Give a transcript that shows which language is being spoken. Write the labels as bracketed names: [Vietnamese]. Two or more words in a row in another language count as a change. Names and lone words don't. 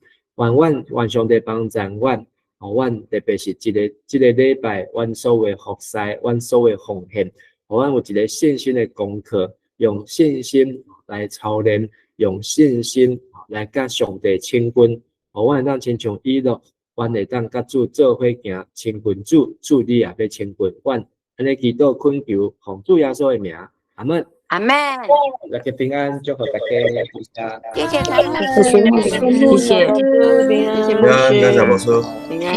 [Min Nan Chinese] 愿上帝帮助阮，阮特别是这个礼拜，阮所有服侍，阮所有奉献，阮有一个信心的功课，用信心来操练，用信心来甲上帝亲近，阮会当亲像伊咯，阮会当甲主做伙行，亲近主你也要亲近阮。安尼祈祷恳求，奉主耶稣的名，阿门。阿门。大家平安，祝福大家。谢谢他们，谢谢，谢谢，谢谢牧师，平安，大家好，